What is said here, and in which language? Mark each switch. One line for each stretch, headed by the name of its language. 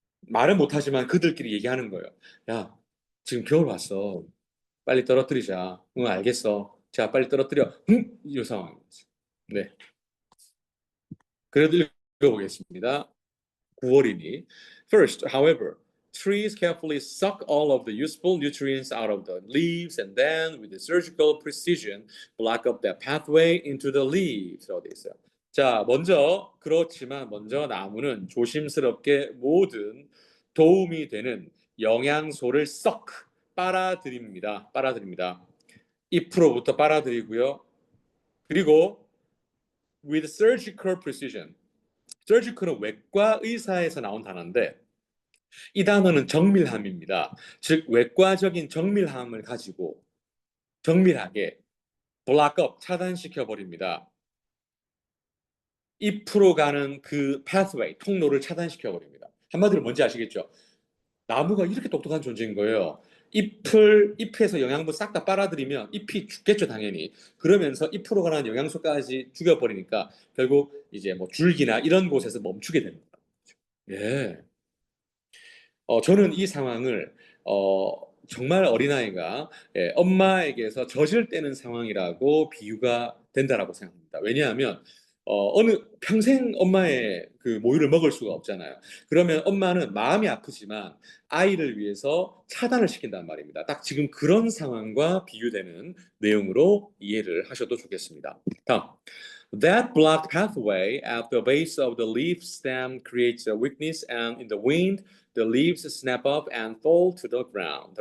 Korean: 말은 못하지만 그들끼리 얘기하는 거예요. 야, 지금 겨울 왔어. 빨리 떨어뜨리자. 응, 알겠어. 자, 빨리 떨어뜨려. 응? 이 상황이죠. 네. 그래도 읽어보겠습니다. 9월이니.
English: First, however, trees carefully suck all of the useful nutrients out of the leaves and then, with surgical precision, block up that pathway into the leaves.
Korean: 라고 돼 있어요. 자, 먼저 나무는 조심스럽게 모든 도움이 되는 영양소를 썩 빨아들입니다. 잎으로부터 빨아들이고요. 그리고
English: with surgical precision.
Korean: surgical은 외과 의사에서 나온 단어인데 이 단어는 정밀함입니다. 즉 외과적인 정밀함을 가지고 정밀하게
English: block up
Korean: 차단시켜 버립니다. 잎으로 가는 그 pathway 통로를 차단시켜 버립니다. 한마디로 뭔지 아시겠죠? 나무가 이렇게 똑똑한 존재인 거예요. 잎에서 영양분 싹 다 빨아들이면 잎이 죽겠죠, 당연히. 그러면서 잎으로 가는 영양소까지 죽여버리니까 결국 이제 뭐 줄기나 이런 곳에서 멈추게 됩니다. 예. 저는 이 상황을 어, 정말 어린아이가 엄마에게서 젖을 떼는 상황이라고 비유가 된다라고 생각합니다. 왜냐하면 어느 평생 엄마의 그 모유를 먹을 수가 없잖아요. 그러면 엄마는 마음이 아프지만 아이를 위해서 차단을 시킨단 말입니다. 딱 지금 그런 상황과 비유되는 내용으로 이해를 하셔도 좋겠습니다. 다음.
English: That blocked pathway at the base of the leaf stem creates a weakness, and in the wind, the leaves snap up and fall to the ground.